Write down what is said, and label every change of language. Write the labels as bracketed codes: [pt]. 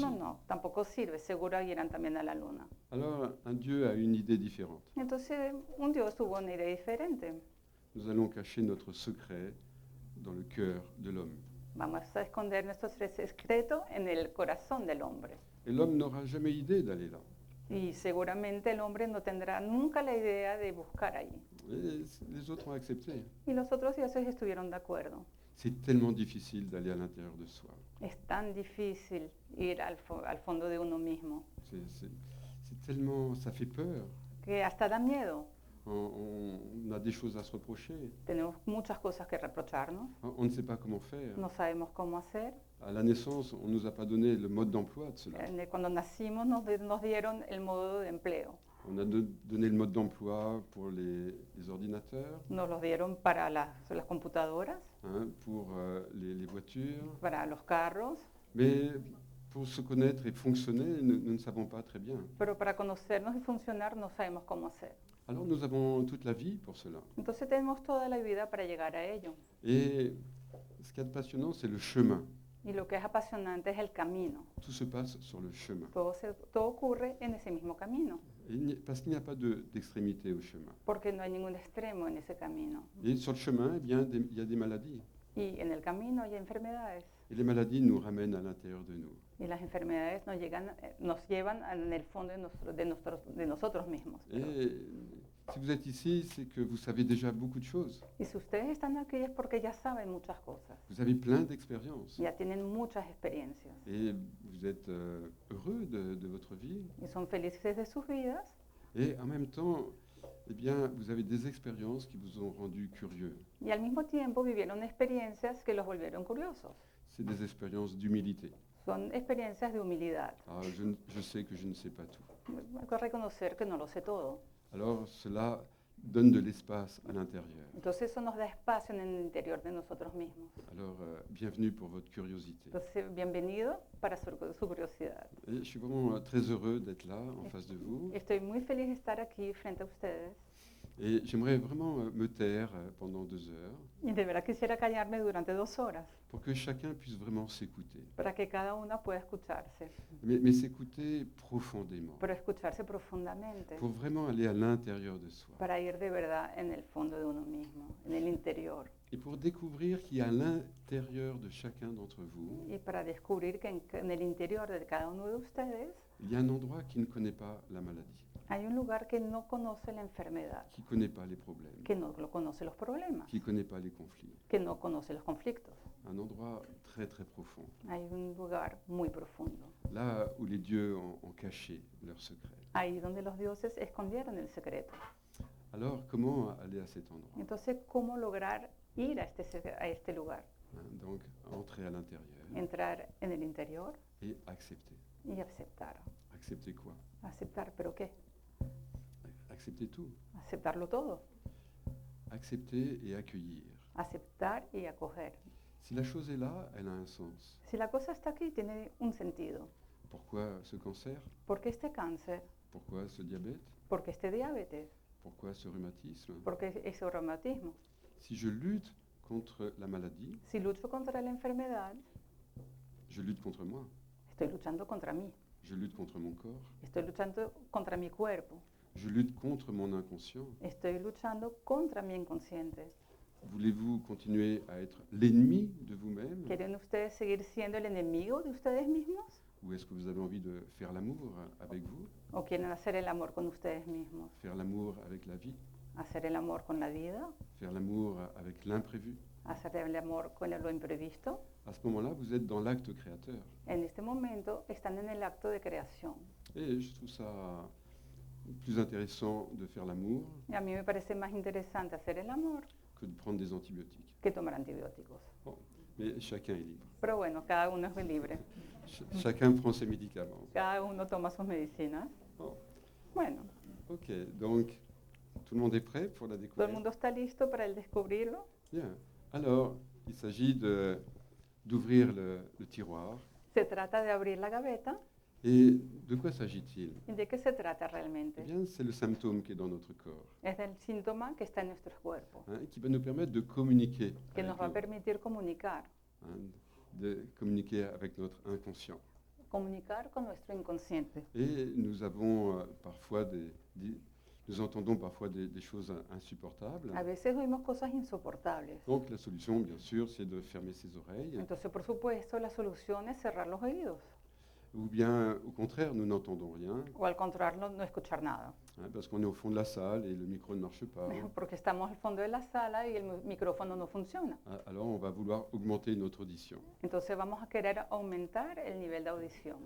[es] No, no, tampoco sirve, seguro irán también a la luna. [fr] Alors un dieu a une idée différente. [es] Entonces, un dios tuvo una idea diferente. [fr] Nous allons cacher notre secret dans le cœur de l'homme. [es] Vamos a esconder nuestro secreto en el corazón del hombre. [fr] Et l'homme n'aura jamais idée d'aller là. [es] Y seguramente el hombre no tendrá nunca la idea de buscar allí. [fr] Et les autres ont accepté. [es] Y los otros dioses estuvieron de acuerdo. [fr] C'est tellement difficile d'aller à l'intérieur de soi. [es] Es tan difícil ir al fondo de uno mismo, [fr] C'est tellement, ça fait peur. [es] que hasta da miedo. [fr] On a des choses à se reprocher. [es] Tenemos muchas cosas que reprocharnos, [fr] On ne sait pas comment faire. [es] no sabemos cómo hacer. [fr] À la naissance, on ne nous a pas donné le mode d'emploi de cela. [es] Cuando nacimos nos dieron el modo de empleo. [fr] On a donné le mode d'emploi pour les ordinateurs, [es] Nos los dieron para las computadoras, [fr] hein, pour les voitures. [es] para los carros, [fr] Mais pour se connaître et fonctionner, nous ne savons pas très bien. [es] pero para conocernos y funcionar no sabemos cómo hacer. [fr] Alors nous avons toute la vie pour cela. [es] Entonces tenemos toda la vida para llegar a ello. [fr] Et ce qui est passionnant, c'est le chemin. [es] Y lo que es apasionante es el camino. [fr] Tout se passe sur le chemin. [es] Todo ocurre en ese mismo camino, [fr] Parce qu'il n'y a pas d'extrémité au chemin. [es] porque no hay ningún extremo en ese camino. [fr] Et sur le chemin, eh bien, il y a des maladies. [es] Y en el camino hay enfermedades. [fr] Et les maladies nous ramènent à l'intérieur de nous. [es] Y las enfermedades nos llevan en el fondo de nosotros mismos. [fr] Et si vous êtes ici, c'est que vous savez déjà beaucoup de choses. [es] Y si ustedes están aquí es porque ya saben muchas cosas, [fr] Vous avez plein d'expériences. [es] ya tienen muchas experiencias [fr] Et vous êtes heureux de votre vie. [es] y son felices de sus vidas. [fr] Et en même temps, eh bien, vous avez des expériences qui vous ont rendu curieux. [es] Y al mismo tiempo vivieron experiencias que los volvieron curiosos. [fr] C'est des expériences d'humilité. [es] Son experiencias de humildad. [fr] Ah, je sais que je ne sais pas tout. [es] Hay que reconocer que no lo sé todo. [fr] Alors cela donne de l'espace à l'intérieur. [es] Entonces eso nos da espacio en el interior de nosotros mismos. [fr] Alors bienvenue pour votre curiosité. [es] Entonces, bienvenido para su curiosidad. [fr] Et je suis vraiment très heureux d'être là en face de vous. [es] Estoy muy feliz de estar aquí frente a ustedes. [fr] Et j'aimerais vraiment me taire pendant 2 heures [es] Y de verdad quisiera callarme durante 2 horas [fr] pour que chacun puisse vraiment s'écouter. [es] para que cada una pueda escucharse, [fr] Mais s'écouter profondément. [es] pero escucharse profundamente, [fr] Pour vraiment aller à l'intérieur de soi. [es] para ir de verdad en el fondo de uno mismo, en el interior, [fr] Et pour découvrir qu'il y a à l'intérieur de chacun d'entre vous, [es] y para descubrir que en el interior de cada uno de ustedes [fr] il y a un endroit qui ne connaît pas la maladie, [es] hay un lugar que no conoce la enfermedad, [fr] qui ne connaît pas les problèmes, [es] que no lo conoce los problemas, [fr] qui ne connaît pas les conflits. [es] que no conoce los conflictos. [fr] Un endroit très très profond, [es] Hay un lugar muy profundo, [fr] là où les dieux ont caché leurs secrets. [es] ahí donde los dioses escondieron el secreto. [fr] Alors comment aller à cet endroit, [es] Entonces, ¿cómo lograr ir a este lugar? [fr] hein? Donc entrer à l'intérieur [es] Entrar en el interior [fr] et accepter. [es] y aceptar. [fr] Accepter quoi? [es] ¿Aceptar pero qué? [fr] Accepter tout. [es] Aceptarlo todo. [fr] Accepter et accueillir. [es] Aceptar y acoger. [fr] Si la chose est là, elle a un sens. [es] Si la cosa está aquí, tiene un sentido. [fr] Pourquoi ce cancer? [es] ¿Por qué este cáncer? [fr] Pourquoi ce diabète? [es] ¿Por qué este diabetes? [fr] Pourquoi ce rhumatisme? [es] ¿Por qué ese reumatismo? [fr] Si je lutte contre la maladie, [es] Si lucho contra la enfermedad, [fr] je lutte contre moi, [es] estoy luchando contra mí. [fr] je lutte contre mon corps, [es] Estoy luchando contra mi cuerpo. [fr] je lutte contre mon inconscient. [es] Estoy luchando contra mi inconsciente. [fr] Voulez-vous continuer à être l'ennemi de vous-même [es] ¿Quieren ustedes seguir siendo el enemigo de ustedes mismos? [fr] ou est-ce que vous avez envie de faire l'amour avec vous, [es] ¿O quieren hacer el amor con ustedes mismos? [fr] faire l'amour avec la vie, [es] ¿Hacer el amor con la vida? [fr] faire l'amour avec l'imprévu? [es] ¿Hacer el amor con lo imprevisto? [fr] À ce moment-là, vous êtes dans l'acte créateur. [es] En este momento están en el acto de creación. [fr] Et je trouve ça plus intéressant de faire l'amour [es] Y a mí me parece más interesante hacer el amor [fr] que de prendre des antibiotiques. [es] que tomar antibióticos. [fr] Bon, mais chacun est libre. [es] Pero bueno, cada uno es libre. [fr] Chacun prend ses médicaments. [es] Cada uno toma sus medicinas. [fr] Bon, [es] Bueno, [fr] ok, donc tout le monde est prêt pour la [es] ¿todo el [fr] découverte? [es] mundo está listo para el descubrirlo? [fr] Bien. Alors, il s'agit d'ouvrir le tiroir. [es] Se trata de abrir la gaveta. [fr] Et de quoi s'agit-il? [es] ¿Y de qué se trata Eh realmente? [fr] bien, c'est le symptôme qui est dans notre corps, [es] Es del síntoma que está en nuestros cuerpos, [fr] hein, qui va nous permettre de communiquer, [es] que [fr] avec [es] nos va a [fr] l'autre, [es] permitir comunicar, [fr] de communiquer avec notre inconscient. [es] comunicar con nuestro inconsciente. [fr] Et nous avons parfois nous entendons parfois des choses insupportables. [es] A veces oímos cosas insoportables. [fr] Donc la solution, bien sûr, c'est de fermer ses oreilles, [es] Entonces, por supuesto, la solución es cerrar los oídos. [fr] ou bien au contraire, nous n'entendons rien, [es] O al contrario, no escuchar nada. [fr] hein, parce qu'on est au fond de la salle et le micro ne marche pas. [es] Porque estamos al fondo de la sala y el micrófono no funciona. [fr] Alors on va vouloir augmenter notre audition, [es] Entonces vamos a querer aumentar el nivel de audición.